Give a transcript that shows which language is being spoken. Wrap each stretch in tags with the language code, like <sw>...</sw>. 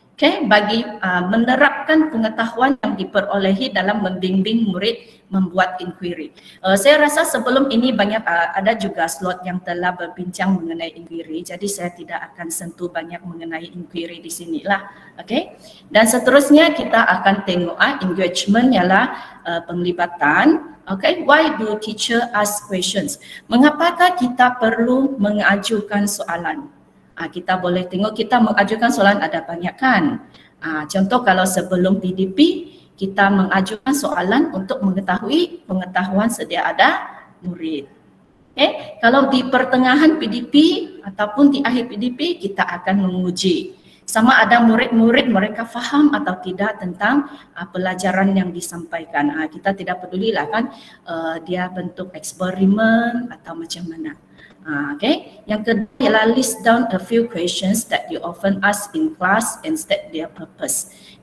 <ms>Bagi menerapkan pengetahuan yang diperolehi dalam membimbing murid membuat inquiry. Saya rasa sebelum ini banyak ada juga slot yang telah berbincang mengenai inquiry, jadi saya tidak akan sentuh banyak mengenai inquiry di sinilah. Dan seterusnya kita akan tengok engagement ialah penglibatan.</ms> <en>Why do teacher ask questions?</en> <ms>Mengapakah kita perlu mengajukan soalan? Kita boleh tengok kita mengajukan soalan ada banyak kan. Contoh kalau sebelum PDP kita mengajukan soalan untuk mengetahui pengetahuan sedia ada murid. Kalau di pertengahan PDP ataupun di akhir PDP kita akan menguji sama ada murid-murid mereka faham atau tidak tentang pelajaran yang disampaikan. Kita tidak pedulilah kan dia bentuk eksperimen atau macam mana. Yang kedua ialah</ms> <en>list down a few questions that you often ask in class and state their purpose.</en>